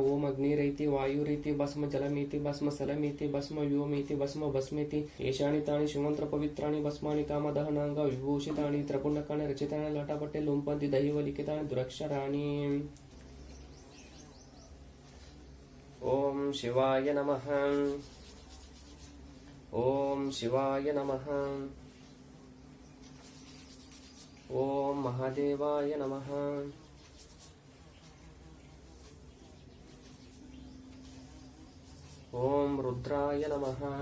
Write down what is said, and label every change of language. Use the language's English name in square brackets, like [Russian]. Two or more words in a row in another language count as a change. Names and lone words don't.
[Sanskrit] ಓಂ ಅಗ್ನಿರೈತಿ ವಾಯುರೀತಿ ಭಸ್ಮ ಜಲಮೀತಿ ಭಸ್ಮ ಸಲಮೀತಿ ಭಸ್ಮ ವ್ಯೋಮೀತಿ ಭಸ್ಮ ಭಸ್ಮೇತಿ ಏಷಾಣಿ ತಾಣಿ ಶಿವಂತ್ರ ಪವಿತ್ರಾಣಿ ಭಸ್ಮಾನಿ ಕಾಮದಹನಾಂಗ ವಿಭೂಷಿತಾಣಿ ತ್ರಪುಂಡಕಾಣಿ ರಚಿತಾಣಿ ಲಟಾಪಟ್ಟೆ ಲುಂಪಂತಿ ದೈವ ಲಿಖಿತಾಣಿ ದುರಕ್ಷರಾಣಿ. ಓಂ ಶಿವಾಯ ನಮಃ. ಓಂ ಶಿವಾಯ ನಮಃ. ಓಂ ಮಹಾದೇವಾಯ ನಮಃ. ಓಂ ರುದ್ರಾಯ ನಮಃ.